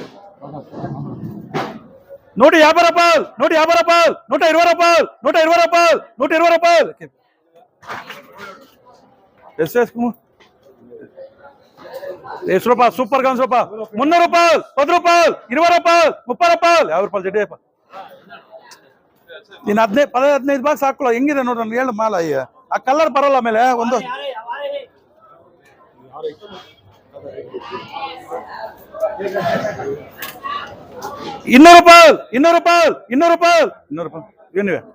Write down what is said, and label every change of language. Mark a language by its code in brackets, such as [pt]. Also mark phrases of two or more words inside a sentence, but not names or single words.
[te] 150 రూపాయలు, 150 రూపాయలు, 120 రూపాయలు, 120 రూపాయలు, 120 రూపాయలు. వేసుకో 10 రూపాయలు. సూపర్ గా రూపాయలు. 300 రూపాయలు, 10 రూపాయలు, 20 రూపాయలు, [kn] 30 ರೂಪಾಯಿ 50 ರೂಪಾಯಿ ಜಡಿಯಪ್ಪ ನೀನು 15 ಬಾಕ್ಸ್ ಹಾಕೊಳ್ಳೋ ಹೆಂಗಿದೆ ನೋಡ್ರಿ ನಾನು ಹೇಳು ಮಾಲ ಅಯ್ಯ ಆ ಕಲರ್ ಬರಲ್ಲ ಆಮೇಲೆ ಒಂದು 200 ರೂಪಾಯಿ 200 ರೂಪಾಯಿ 200 ರೂಪಾಯಿ 200 ರೂಪಾಯಿ ಏನಿವೆ